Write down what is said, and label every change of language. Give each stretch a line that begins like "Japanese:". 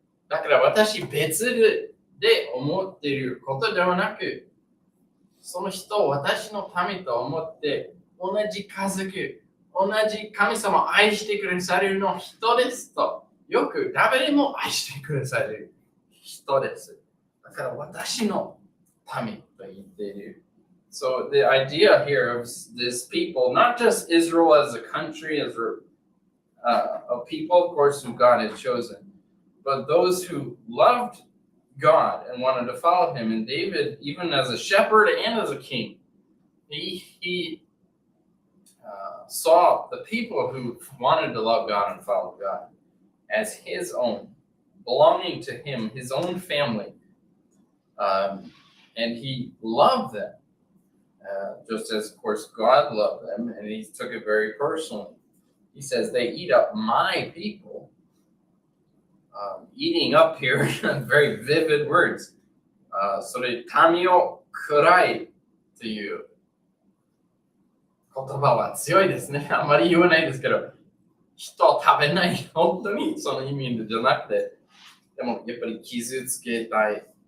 Japanese: だから私別で思っていることではなく、その人を私の民と思って同じ家族、同じ神様を愛してくださるの人ですと、よく誰でも愛してくださる人です。だから私の民と言っている。
English: So the idea here of this people, not just Israel as a country, as a people, of course, who God had chosen, but those who loved God and wanted to follow him. And David, even as a shepherd and as a king, he saw the people who wanted to love God and follow God as his own, belonging to him, his own family. And he loved them, just as, of course, God loved them, and he took it very personally. He says, they eat up my people. Eating up here, very vivid words.
Japanese: それ、民を喰いという言葉は強いですね。あまり言わないですけど、人を食べない、本当にその意味じゃなくて、でもやっぱり傷つけたい。